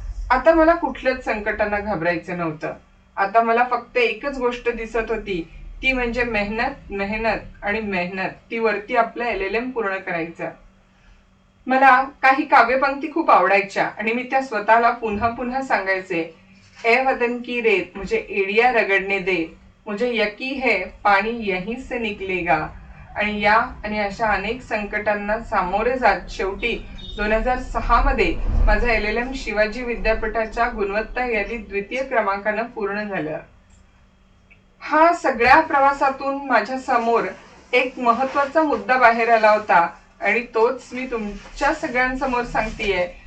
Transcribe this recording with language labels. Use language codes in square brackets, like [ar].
[mr] आता मला कुठल्याच संकटांना घाबरायचं नव्हतं. आता मला फक्त एकच गोष्ट दिसत होती, ती म्हणजे मेहनत, मेहनत आणि मेहनत. ती वरती आपलं LLM पूर्ण करायचं. मला काही काव्यपंक्ती खूप आवडायच्या आणि मी त्या स्वतःला पुन्हा पुन्हा सांगायचे. [hi] ए वतन की रेत मुझे एडिया रगडने दे, मुझे यकी है पाणी यहीं से निकलेगा. [mr] आणि अशा अनेक संकटांना सामोरे जात शेवटी 2006 मध्ये माझं LLM शिवाजी विद्यापीठाच्या गुणवत्ता यादीत 2य क्रमांकानं पूर्ण झालं. हा सगळ्या प्रवासातून माझ्या समोर एक महत्वाचा मुद्दा बाहेर आला होता आणि तोच मी तुमच्या सगळ्यांसमोर सांगतेय.